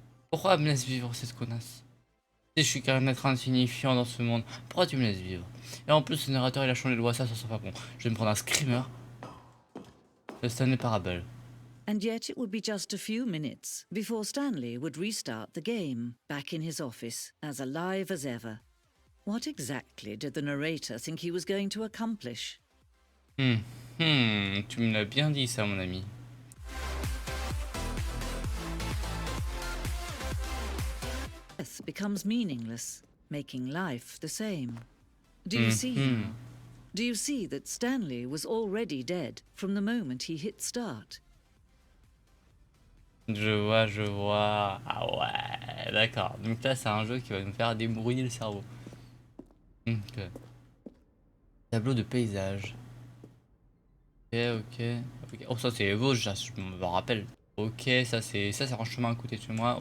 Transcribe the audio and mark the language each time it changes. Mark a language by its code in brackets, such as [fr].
[fr] Pourquoi elle me laisse vivre cette connasse? Je suis qu'un être insignifiant dans ce monde. Pourquoi tu me laisses vivre? Et en plus, le narrateur il a changé de voix, ça sent pas bon. Je vais me prendre un screamer. Le Stanley Parable. [en] And yet it would be just a few minutes before Stanley would restart the game, back in his office, as alive as ever. What exactly did the narrator think he was going to accomplish? [fr] Tu me l'as bien dit ça, mon ami. [en] Death becomes meaningless, making life the same. Do you see now? Do you see that Stanley was already dead from the moment he hit start? [fr] Je vois. Ah ouais, d'accord. Donc là, c'est un jeu qui va nous faire débrouiller le cerveau. Ok. Tableau de paysage. Ok. Oh, ça c'est les Vosges, ça, je me rappelle. Ok, ça c'est un chemin à côté de chez moi.